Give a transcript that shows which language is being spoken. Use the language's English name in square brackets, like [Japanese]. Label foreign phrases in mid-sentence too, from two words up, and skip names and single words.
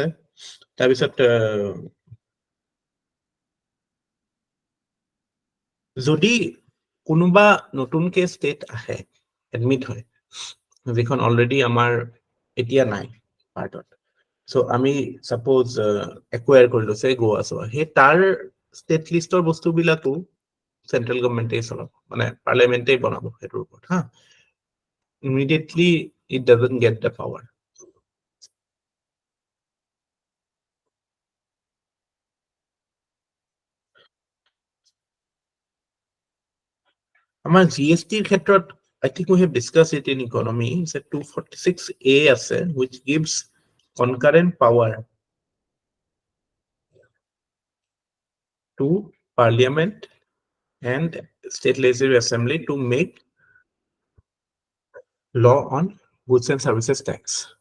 [Assamese] তাৰপিছত যদি কোনোবা নতুনকে ষ্টেট আহে, এডমিট হয়, যিখন অলৰেডি আমাৰ এতিয়া নাই পাৰ্টত, সো আমি [English] suppose acquire [Assamese] কৰিলো সে গোৱা, সো হে তাৰ ষ্টেট লিষ্টৰ বস্তুবিলাকো [English] central government [Assamese] চলাব, মানে পাৰ্লিয়ামেন্টে বনাব হেতুৰ ওপৰত, হা। [English] Immediately it doesn't get the power. [Assamese] আমাৰ GST ক্ষেত্ৰত [English] I think we have discussed it in economy. It's a 246A আছে, which gives concurrent power to Parliament and State Legislative Assembly to make law on goods and services tax.